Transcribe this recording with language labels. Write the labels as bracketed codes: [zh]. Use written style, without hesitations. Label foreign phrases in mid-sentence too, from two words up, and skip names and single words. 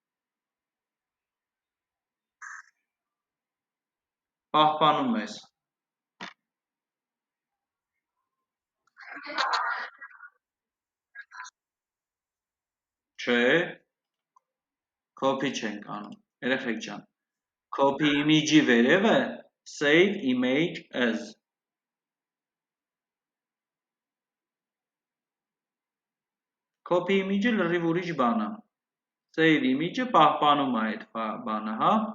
[hy] պահպանում ես, չէ, copy չենք անում, երեխեք ջան, [en] copy image-ի վերևը Save image as. Copy image-ը [hy] լրիվ ուրիշ բան է։ [en] Save image-ը [hy] պահպանում է այդ բանը, հա։